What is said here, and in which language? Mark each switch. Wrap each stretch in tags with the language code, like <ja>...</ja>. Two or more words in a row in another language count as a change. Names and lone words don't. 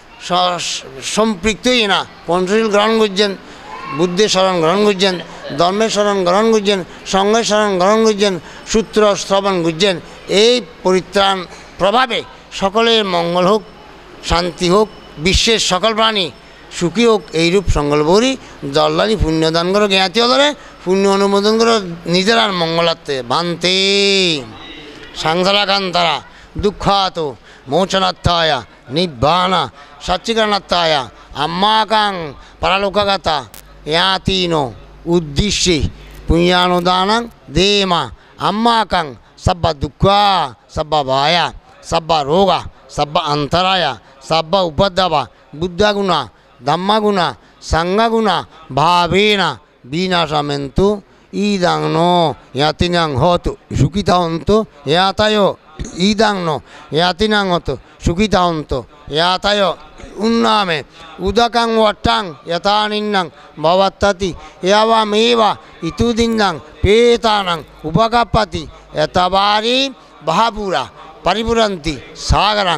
<bn>সম্পৃক্তই না পঞ্চশীল গ্রহণ করছেন বুদ্ধের শরণ গ্রহণ করছেন ধর্মের শরণ গ্রহণ করছেন সঙ্গের শরণ গ্রহণ করছেন সূত্র শ্রবণ করছেন এই পরিত্রাণ প্রভাবে সকলের মঙ্গল হোক শান্তি হোক বিশ্বের সকল প্রাণী সুখী হোক এইরূপ সংকল্প করি জল্লালি পুণ্যদান করো জ্ঞাতি হলে পুণ্য অনুমোদন করো নিজের আর মঙ্গলার্থে ভান্তে</bn> <pi>সাংসারাকান্তারা দুঃখাত মোচনাত্থায় নিব্বানা সচ্চিকরণাত্থায় আম্মাকাং পরলোকগতা ইয়াতিনো উদ্দেশ্যে পুণ্যানুদানাং দেমা আম্মাকাং সব্বা দুঃখা সব্বা ভায়া সব্বা রোগা সব্বা অন্তরায়া সব্বা উপদ্রবা বুদ্ধাগুণা ধম্মাগুণা সংজ্ঞাগুণা ভাবেনা বিনাশামেন্তু ইদাং নো ইয়াতিনাং হতো সুখিতা হন্তু ইয়াতায় ইদাং নো ইয়াতিনাং হতো সুখিতা হন্তু ইয়াতায় উন্নামে উদকাং ওয়াট্টাং যথানিন্নাং ভবত্ততি এবামেবা ইতুদিন্নাং পেতানাং উপকাপ্পতি এতবারি বাহাপুরা পরিপুরন্তি সাগরাং</pi>